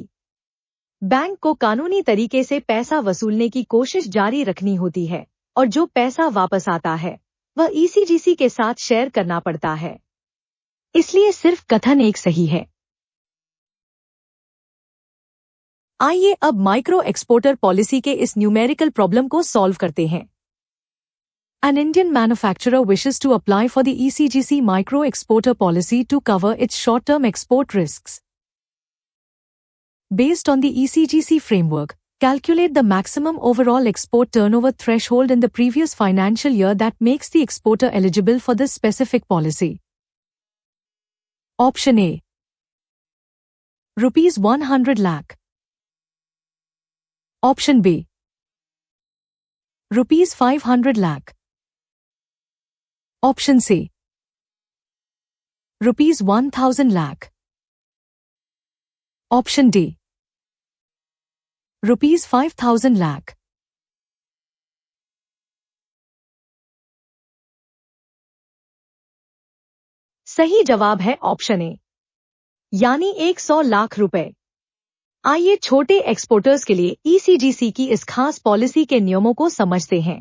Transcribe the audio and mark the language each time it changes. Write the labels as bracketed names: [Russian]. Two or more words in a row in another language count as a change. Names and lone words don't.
[Hindi] बैंक को कानूनी तरीके से पैसा वसूलने की कोशिश जारी रखनी होती है और जो पैसा वापस आता है वह ईसीजीसी के साथ शेयर करना पड़ता है। इसलिए सिर्फ कथन 1 सही है। आइए अब [English] micro exporter policy [Hindi] के इस [English] numerical problem [Hindi] को सॉल्व करते हैं। [English] An Indian manufacturer wishes to apply for the ECGC micro exporter policy to cover its short-term export risks. Based on the ECGC framework, calculate the maximum overall export turnover threshold in the previous financial year that makes the exporter eligible for this specific policy. Option A. Rupees 100 lakh. Option B. Rupees 500 lakh. Option C. Rupees 1000 lakh. Option D. Rupees 5000 lakh. [Hindi] सही जवाब है [English] option A, [Hindi] यानी 100 लाख रुपए। आइए छोटे एक्सपोर्टर्स के लिए ईसीजीसी की इस खास पॉलिसी के नियमों को समझते हैं।